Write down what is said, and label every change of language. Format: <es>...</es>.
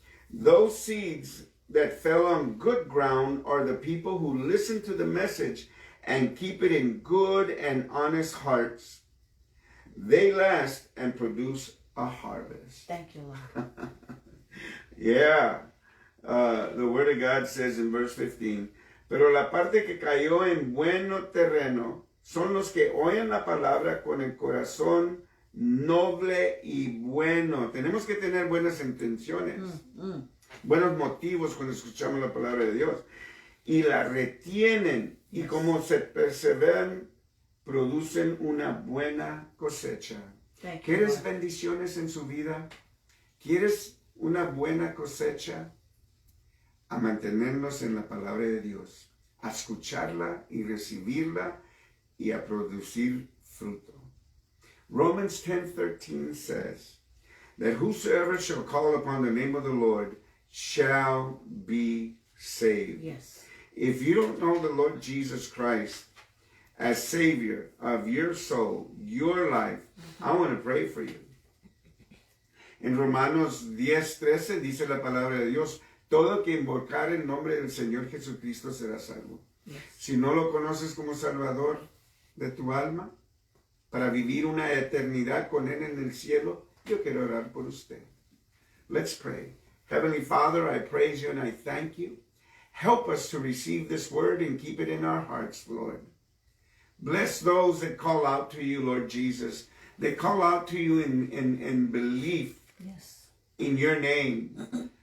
<en>Those seeds that fell on good ground are the people who listen to the message and keep it in good and honest hearts. They last and produce a harvest. Thank you, Lord. Yeah. The Word of God says in verse 15,</en> <es>pero la parte que cayó en bueno terreno son los que oyen la palabra con el corazón noble y bueno. Tenemos que tener buenas intenciones, buenos motivos cuando escuchamos la palabra de Dios. Y la retienen, y como se perseveran, producen una buena cosecha. ¿Quieres bendiciones en su vida? ¿Quieres una buena cosecha? A mantenernos en la palabra de Dios, a escucharla y recibirla y a producir fruto.</es> <en>Romans 10:13 says, that whosoever shall call upon the name of the Lord shall be saved. Yes. If you don't know the Lord Jesus Christ as Savior of your soul, your life, I want to pray for you.</en> <es>En Romanos 10:13 dice la palabra de Dios, todo que invocar el nombre del Señor Jesucristo será salvo.</es> <en>Yes.</en> <es>Si no lo conoces como Salvador de tu alma, para vivir una eternidad con Él en el cielo, yo quiero orar por usted.</es> <en>Let's pray. Heavenly Father, I praise you and I thank you. Help us to receive this word and keep it in our hearts, Lord. Bless those that call out to you, Lord Jesus. They call out to you in belief Yes. in your name.</en>